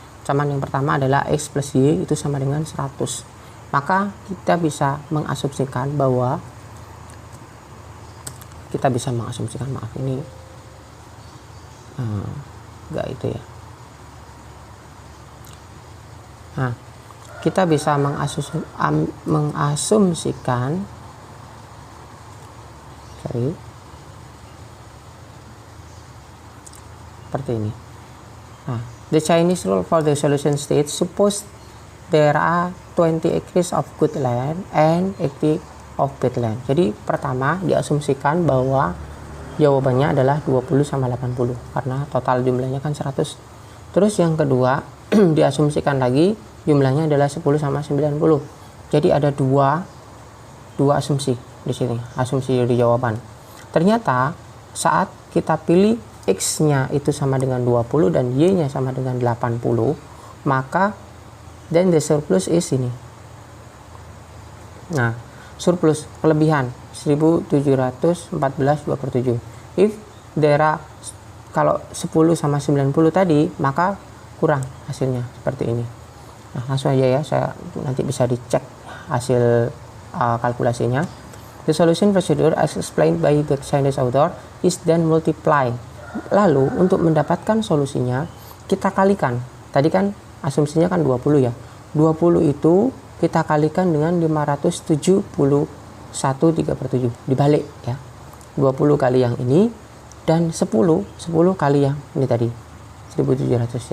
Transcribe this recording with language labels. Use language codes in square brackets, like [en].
[id] Persamaan yang pertama adalah X plus Y itu sama dengan 100. Maka kita bisa mengasumsikan bahwa maaf ini enggak itu ya. Nah, kita bisa mengasumsikan seperti ini. [en] The Chinese rule for the solution states, suppose there are 20 acres of good land and 80 of bad land. [id] Jadi pertama diasumsikan bahwa jawabannya adalah 20 sama 80 karena total jumlahnya kan 100. Terus yang kedua diasumsikan lagi jumlahnya adalah 10 sama 90. Jadi ada dua asumsi di sini, asumsi di jawaban. Ternyata saat kita pilih X-nya itu sama dengan 20 dan Y-nya sama dengan 80, maka [en] then the surplus is [id] ini. Nah, surplus kelebihan 1714/2/7. [en] If there are, [id] kalau 10 sama 90 tadi, maka kurang hasilnya seperti ini. Nah, langsung aja ya, saya nanti bisa dicek hasil kalkulasinya. [en] The solution procedure as explained by the Chinese author is then multiply. [id] Lalu untuk mendapatkan solusinya kita kalikan. Tadi kan asumsinya kan 20 ya. 20 itu kita kalikan dengan 571/3/7. Dibalik ya. 20 kali yang ini dan 10 kali yang ini tadi. 1700.